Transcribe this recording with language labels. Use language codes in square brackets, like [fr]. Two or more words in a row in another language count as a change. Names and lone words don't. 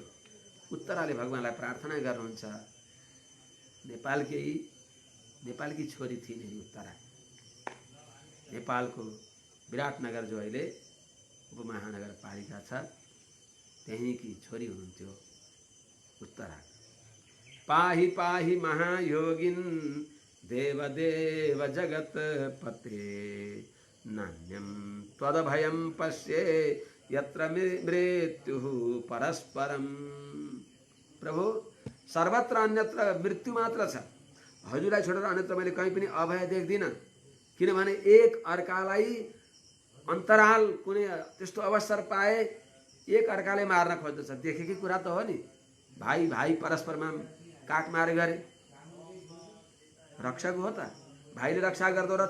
[ne] उत्तराले भगवानलाई प्रार्थना गर्नुहुन्छ। नेपालकी छोरी थिइन् नि उत्तरा। नेपालको विराटनगर जो अहिले उपमहानगरपालिका छ त्यहीँकी छोरी हुनुहुन्थ्यो उत्तरा। [sa] पाहि पाहि महायोगिन देवदेव जगत्पते नान्यं त्वदभयं पश्ये यत्र मृत्युः परस्परम। [ne] प्रभु सर्वत्र अन्यत्र मृत्यु मात्र छ, हजुरलाई छोडेर अन्यत्र मैले कहीँ पनि अभय देख्दिनँ। किनभने एक अर्कालाई अन्तराल कुनै त्यस्तो अवसर पाए एक अर्काले मार्न खोज्दछ। देखेकै कुरा त हो नि, भाइ भाइ परस्परमा काटमार गरे, रक्षक हो त, भाइले रक्षा गर्दो रहेछ।